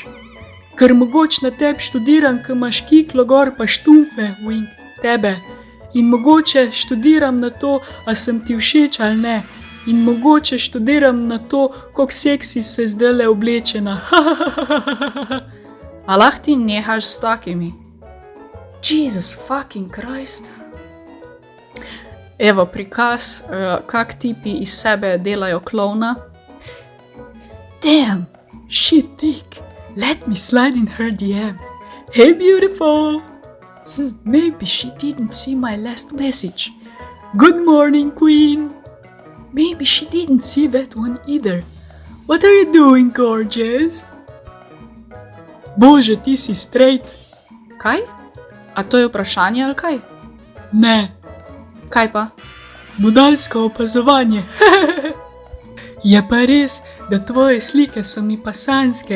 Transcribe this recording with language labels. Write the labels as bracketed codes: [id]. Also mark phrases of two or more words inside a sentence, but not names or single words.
[sl] Ker mogoče na tebi študiram, ko imaš kiklo gor pa štumfe, wink, tebe. In mogoče študiram na to, a sem ti všeč ali ne. In mogoče študiram na to, koliko seksi se zdajle oblečena. A lahko ti nehaš s takimi? [en] Jesus fucking Christ. [sl] Evo, prikaz, kak tipi iz sebe delajo klovna. [en] Damn, she thick. Let me slide in her DM. Hey, beautiful. Maybe she didn't see my last message. Good morning, queen. Maybe she didn't see that one either. What are you doing, gorgeous? [sl] Bože, ti si straight. Kaj? A to je vprašanje ali kaj? Ne, Kaj pa? budalsko opazovanje. Je pa res, da tvoje slike so mi pa sanjske.